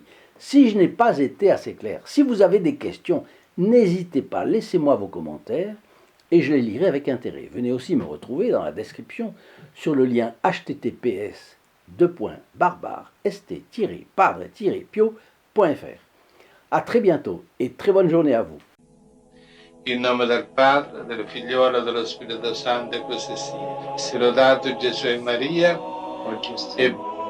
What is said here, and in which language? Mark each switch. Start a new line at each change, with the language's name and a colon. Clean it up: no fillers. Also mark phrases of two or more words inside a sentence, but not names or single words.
French: Si je n'ai pas été assez clair, si vous avez des questions, n'hésitez pas, laissez-moi vos commentaires et je les lirai avec intérêt. Venez aussi me retrouver dans la description sur le lien https://st-padre-pio.fr. A très bientôt et très bonne journée à vous.
Italian: In nome del Padre, del Figliolo e dello Spirito Santo, e così sia. Sia lodato Gesù e Maria, e